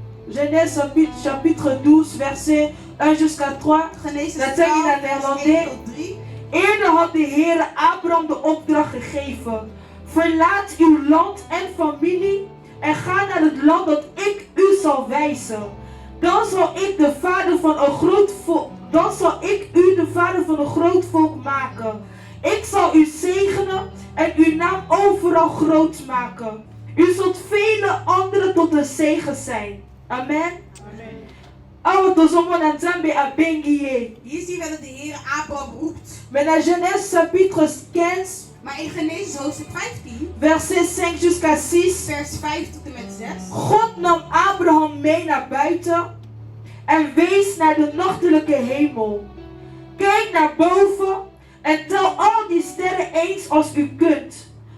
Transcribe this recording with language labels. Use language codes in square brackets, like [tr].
[fr] Genèse chapitre 12 verset 1 jusqu'à 3. [nl] Genesis Dat zeg je naar Nederlandais. Eerder had de Heer Abraham de opdracht gegeven. Verlaat uw land en familie en ga naar het land dat ik u zal wijzen. Dan zal ik de vader van een groot volk, dan zal ik u de vader van een groot volk maken. Ik zal u zegenen en uw naam overal groot maken. U zult vele anderen tot een zegen zijn. [ln] Amen. Awa tozomona Nzambe abengi ye. [nl] Hier zien we dat de Heer Abraham roept. [fr] Mais dans Genèse chapitre 15. [nl] Maar in Genesis hoofdstuk 15. [fr] Verset 5 jusqu'à 6. [nl] Vers 5 tot en met 6. God nam Abraham mee naar buiten en wees naar de nachtelijke hemel. Kijk naar boven en tel al die sterren eens als u kunt.